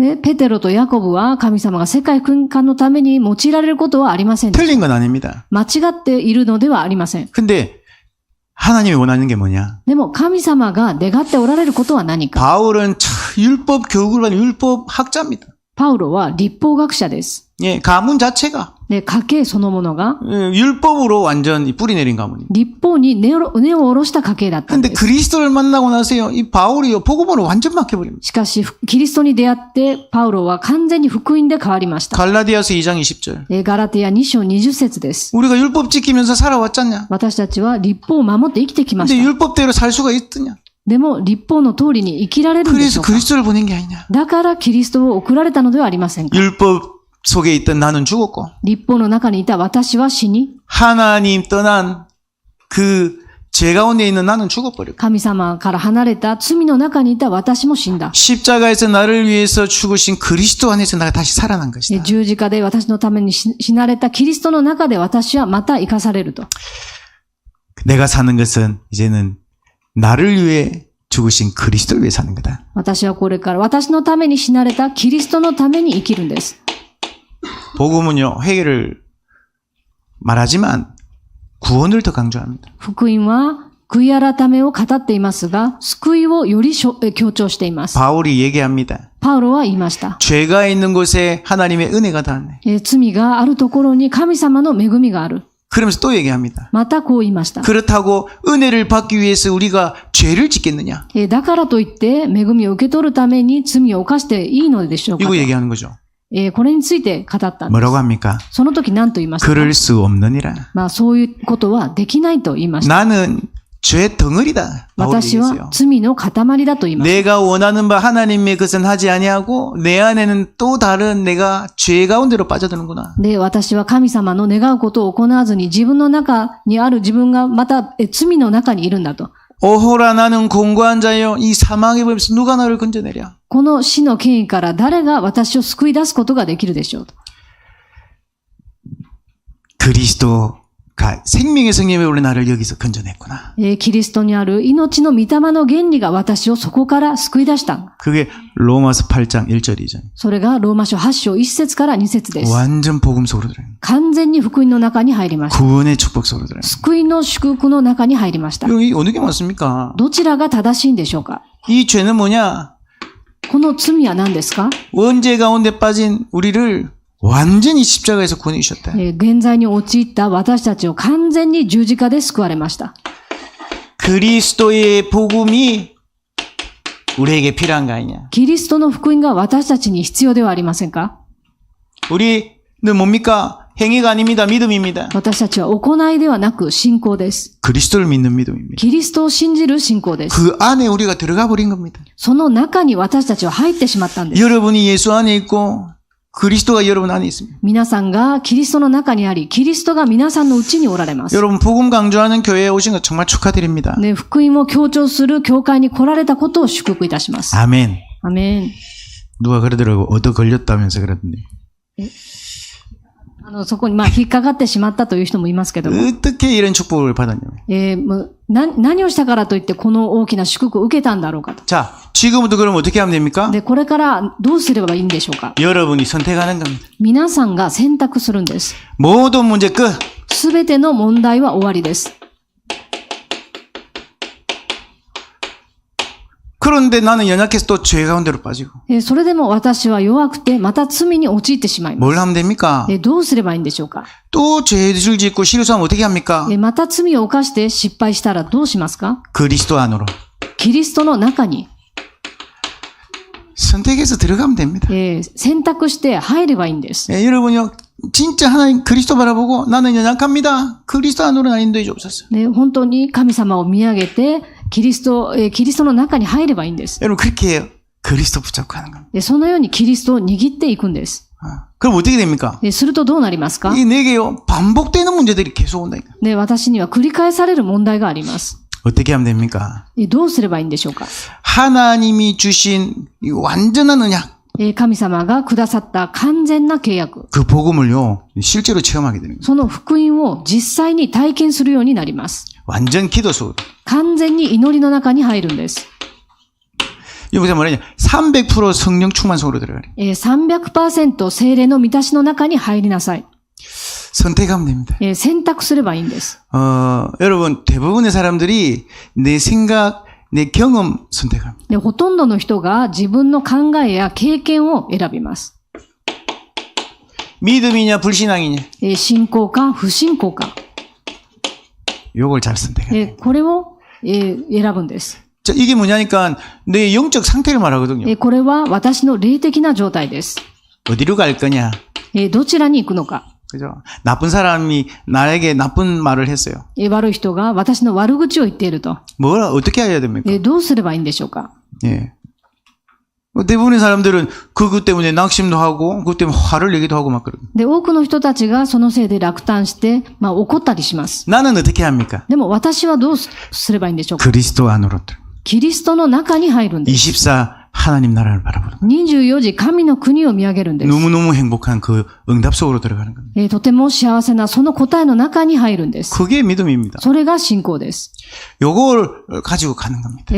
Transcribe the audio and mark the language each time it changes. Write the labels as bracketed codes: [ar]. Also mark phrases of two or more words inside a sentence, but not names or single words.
[ja] で、ペテロとヤコブは神様が世界訓官のために用いられることはありませんでした。 [ko] 틀린 건 아닙니다. [ja] 間違っているのではありません。 [ko] 근데 하나님이 원하는 게 뭐냐? [ja] でも神様が願っておられることは何か。 [ko] 바울은 율법 교육을 받는 율법 학자입니다. [ja] パウロは律法学者です。 [ko] 예, 가문 자체가 [ja] で、家系そのものが [ko] 율법으로 완전 뿌리 내린 가문입니다. [ja] 律法に根を下ろした家系だったん [ko] 근데 [ja] です。 [ko] 그리스도를 만나고 나서요, 이 바울이요, 복음으로 완전 맡겨버립니다. [ja] しかし、キリストに出会って、パウロは完全に福音で変わりました。 [ko] 갈라디아서 2장 20절. [ja] ガラテヤ2章20節です。 [ko] 우리가 율법 지키면서 살아왔잖냐? [ja] 私たちは律法を守って生きてきま [ko] 근데 [ja] した。 [ko] 율법대로 살 수가 있더냐? [ja] でも、律法の通りに生きられるんでし [ko] 그래서 [ja] ょうか？ [ko] 그리스도를 보낸 게 아니냐? [ja] だからキリストを送られたのではありませんか？ [ko] 율법 속에 있던 나는 죽었고 [ja] 律法の中にいた私は死に、 [ko] 하나님 떠난 그 죄 가운데 있는 나는 죽어버렸고 [ja] 神様から離れた罪の中にいた私も死んだ。 [ko] 십자가에서 나를 위해서 죽으신 그리스도 안에서 내가 다시 살아난 것이다. [ja] 十字架で私のために死なれたキリストの中で私はまた生かされると。 [ko] 내가 사는 것은 이제는 나를 위해 죽으신 그리스도를 위해 사는 거다. [ja] 私はこれから私のために死なれたキリストのために生きるんです。 [ko] 복음은요, 회개를 말하지만 구원을 더 강조합니다. [ja] 福音は悔い改めを語っていますが、救いをより強調しています。 [ko] 바울이 얘기합니다. [ja] パウロは言いました。 [ko] 죄가 있는 곳에 하나님의 은혜가 닿네. [ja] 罪があるところに神様の恵みがある。 [ko] 그러면서 또 얘기합니다. [ja] またこう言いました。 [ko] 그렇다고 은혜를 받기 위해서 우리가 죄를 짓겠느냐? [ja] だからといって恵みを受け取るために罪を犯していいのでしょうかと。 [ko] 이거 얘기하는 거죠. [ja] これについて語ったんです。 [ko] 뭐라고 합니까? [ja] その時何と言いましたか？ [ko] 그럴 수 없느니라. [ja] そういうことはできないと言いました。 [ko] 나는 죄 덩어리다. 바울이 [ja] 私は [ko] 얘기했어요. [ja] 罪の塊だと言いました。 [ko] 내가 원하는 바 하나님의 것은 하지 아니하고 내 안에는 또 다른 내가 죄 가운데로 빠져드는구나. [ja] で、私は神様の願うことを行わずに自分の中にある自分がまた罪の中にいるんだと。 [ko] 오호라 나는 공고한 자여 이 사망의 법에서 누가 나를 건져내랴. [ja] この死の権威から誰が私を救い出すことができるでしょうと。 [ko] 그리스도가 생명의 성령에 우리 나를 여기서 건져냈구나. [ja] キリストにある命の御霊の原理が私をそこから救い出した。 [ko] 그게 로마서 8장 1절 2절. [ja] それがローマ書8章1節から2節です。 [ko] 완전 복음 속으로 들어요. [ja] 完全に福音の中に入りました。 [ko] 구원의 축복 속으로 들어요. [ja] 救いの祝福の中に入りました。 [ko] 여기 어느 게 맞습니까? [ja] どちらが正しいんでしょうか？ [ko] 이 죄는 뭐냐? [ja] この罪は何ですか？ [ko] 원죄 가운데 빠진 우리를 완전히 십자가에서 구원해 주셨다. [ja] 現在に陥った私たちを完全に十字架で救われました。 [ko] 그리스도의 복음이 우리에게 필요한 거 아니냐? [ja] キリストの福音が私たちに必要ではありませんか？ [ko] 우리는 뭡니까? 행위가 아닙니다. 믿음입니다. [ja] 私たちは行いではなく信仰です。 [ko] 그리스도를 믿는 믿음입니다. [ja] キリストを信じる信仰です。 [ko] 그 안에 우리가 들어가 버린 겁니다. [ja] その中に私たちは入ってしまったんです。 [ko] 여러분이 예수 안에 있고 그리스도가 여러분 안에 있습니다. [ja] 皆さんがキリストの中にあり、キリストが皆さんのうちにおられます。 [ko] 여러분 복음 강조하는 교회에 오신 것 정말 축하드립니다. [ja] ね、福音を強調する教会に来られたことを祝福いたします。 [ko] 아멘. [ja] アメン。 [ko] 누가 그러더라고 얻어 걸렸다면서 그러던데. [ja] そこに引っかかってしまったという人もいますけども、 [ko] 어떻게 이런 축복을 받았냐면. [ja] もう何をしたからといってこの大きな祝福を受けたんだろうかと。 [ko] 자, 지금부터 그럼 어떻게 하면 됩니까? [ja] で、これからどうすればいいんでしょうか。 [ko] 여러분이 선택하는 겁니다. [ja] 皆さんが選択するんです。 [ko] 모든 문제 끝. [ja] すべての問題は終わりです。 [ko] 그런데 나는 연약해서 또 죄 가운데로 빠지고. [ja] それでも私は弱くてまた罪に陥ってしまいま [ko] 뭘 [ja] す。 [ko] 하면 됩니까? [ja] どうすればいいんでしょうか。 [ko] 또 죄를 짓고 실수하면 어떻게 합니까? [ja] また罪を犯して失敗したらどうしますか。 [ko] 그리스도 안으로. [ja] キリストの中に、 [ko] 선택해서 들어가면 됩니다. [ja] 選択して入ればいいんです。 [ko] 여러분요, 진짜 하나님 그리스도 바라보고 나는 연약합니다. 그리스도 안으로 나 인도해 주옵소서. [ja] 本当に神様を見上げて、キリストの中に入ればいいんです。 [ko] 여러분 그렇게 해요. 그리스도 붙잡고 하는 겁니다. [ja] そのようにキリストを握っていくんです。 [ko] 그럼 어떻게 됩니까? [ja] するとどうなりますか。 [ko] 이 내게요, 반복되는 문제들이 계속 온다니까. [ja] 私には繰り返される問題があります。 [ko] 어떻게 하면 됩니까? [ja] どうすればいいんでしょうか。 [ko] 하나님이 주신 이 완전한 언약. [ja] 神様がくださった完全な契約。 [ko] 그 복음을요, 실제로 체험하게 되는 거예요. [ja] その福音を実際に体験するようになります。 [ko] 완전 기도 속으로. [ja] 完全に祈りの中に入るんです。 [ko] 여기서 뭐냐면 300% 성령 충만 속으로 들어가요. [ja] 300% 聖霊の満たしの中に入りなさい。 [ko] 선택하면 됩니다. [ja] 選択すればいいんです。 [ko] 여러분 대부분의 사람들이 내 생각, 내 경험 선택합니다. [ja] で、ほとんどの人が自分の考えや経験を選びます。 [ko] 믿음이냐 불신앙이냐. [ja] 信仰か不信仰か。 [ko] 요걸 잘 선택해야 돼요. [ja] これを選ぶんです。 [ko] 자, 이게 뭐냐니까 내 영적 상태를 말하거든요. [ja] これは私の霊的な状態です。 [ko] 어디로 갈 거냐. [ja] どちらに行くのか。 [ko] 그죠? 나쁜 사람이 나에게 나쁜 말을 했어요. [ja] 悪い人が私の悪口を言っていると。 [ko] 뭘 어떻게 해야 됩니까? [ja] どうすればいいんでしょうか。 [ko] 예. 대부분의 사람들은 그것 때문에 낙심도 하고 그것 때문에 화를 내기도 하고 막 그러고. [ja] で、多くの人たちがそのせいで落胆して、怒ったりします。 [ko] 나는 어떻게 합니까? [ja] でも私はどうすればいいんでしょうか。 [ko] 그리스도 안으로. [ja] キリストの中に入るんです。 [ko] 24 하나님 나라를 바라보는. [ja] 24 時神の国を見上げるんです。 [ko] 너무너무 행복한 그 응답 속으로 들어가는 겁니다. [ja] とても幸せなその答えの中に入るんです。 [ko] 그게 믿음입니다. [ja] それが信仰です。 [ko] 요걸 가지고 가는 겁니다.